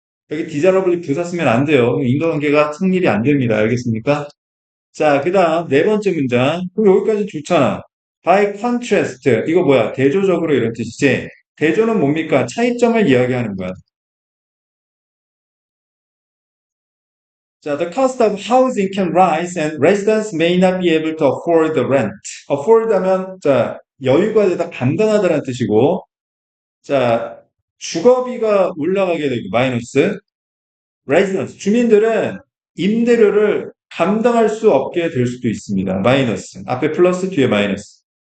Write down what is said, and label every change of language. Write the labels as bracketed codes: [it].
[ko] 여기 디자러블리 부사 쓰면 안 돼요. 인과관계가 성립이 안 됩니다. 알겠습니까? 자, 그 다음 네 번째 문장. 그럼 여기까지 좋잖아. [en] By contrast. [ko] 이거 뭐야? 대조적으로 이런 뜻이지. 대조는 뭡니까? 차이점을 이야기하는 거야. [en] 자, the cost of housing can rise and residents may not be able to afford the rent. [ko] afford 하면, 자, 여유가 되다 감당하다라는 뜻이고, 자, 주거비가 올라가게 되고, 마이너스. residents, 주민들은 임대료를 감당할 수 없게 될 수도 있습니다. 마이너스. 앞에 플러스, 뒤에 마이너스.